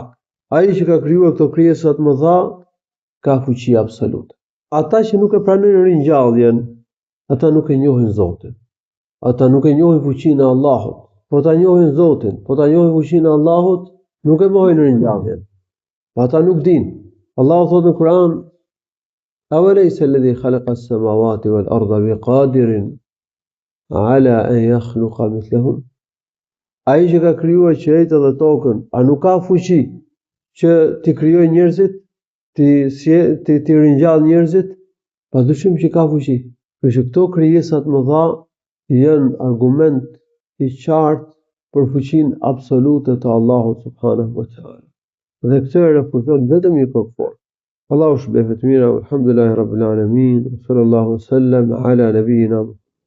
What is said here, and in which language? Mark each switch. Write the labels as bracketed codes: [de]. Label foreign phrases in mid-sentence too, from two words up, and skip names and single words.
[sq] Ai që ka krijuar këto krijesat më dha ka fuqi absolute. Ata që nuk e pranojnë ringjalljen, ata nuk e njohin Zotin. Ata nuk e njohin fuqinë e Allahut. Po ta njohin Zotin, po ta njohin fuqinë e Allahut, nuk e mohojnë ringjalljen. Ata nuk dinë. Allahu thotë në Kur'an: [ar] "أوليس الذي خلق السماوات والأرض بقادر على أن يخلق مثلهم." [sq] Ai që ka krijuar qiejtë dhe tokën, a nuk ka fuqi që t'i krijojë njerëzit, t'i ringjallë njerëzit? Padyshim që ka fuqi. Kështu këto krijesat më dha janë argument i qartë për fuqinë absolute të Allahut [ar] سبحانه وتعالى. [sq] Dhe këtë e refuzon vetëm një kokëfor. Allahu shpëlbeft mira, [ar] الحمد لله رب العالمين، صلى الله عليه وسلم على نبينا